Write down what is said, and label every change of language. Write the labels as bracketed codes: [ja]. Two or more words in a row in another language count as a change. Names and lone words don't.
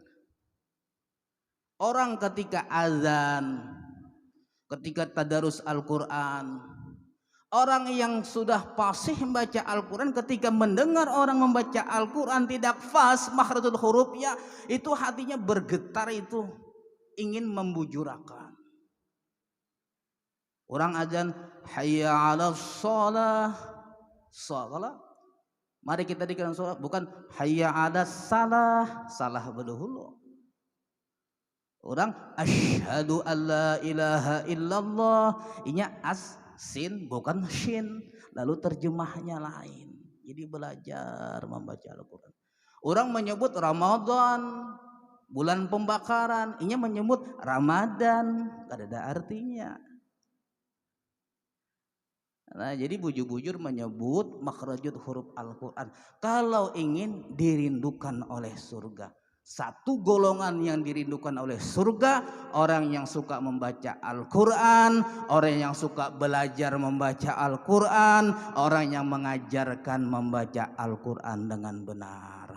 [id] Orang ketika azan, ketika tadarus Al-Quran, orang yang sudah fasih membaca Al-Quran ketika mendengar orang membaca Al-Quran tidak fas makhrajul hurufnya, itu hatinya bergetar, itu ingin membujurakan. Orang azan [ar] hayya 'alas shalah, shalah. [id] Mari kita dikatakan sholat, bukan [ar] hayya 'alas salah, [id] salah berdahulu. [bjn] Orang [ar] asyhadu alla ilaha illallah, [bjn] inya as sin bukan shin, lalu terjemahnya lain. Jadi belajar membaca Al-Quran. Orang menyebut Ramadan, bulan pembakaran, inya menyebut Ramadan, kada ada artinya. Nah, jadi bujur-bujur menyebut [ar] makhrajul huruf [bjn] Al-Quran kalau ingin dirindukan oleh surga. [id] 1 golongan yang dirindukan oleh surga, orang yang suka membaca Al-Quran, orang yang suka belajar membaca Al-Quran, orang yang mengajarkan membaca Al-Quran dengan benar.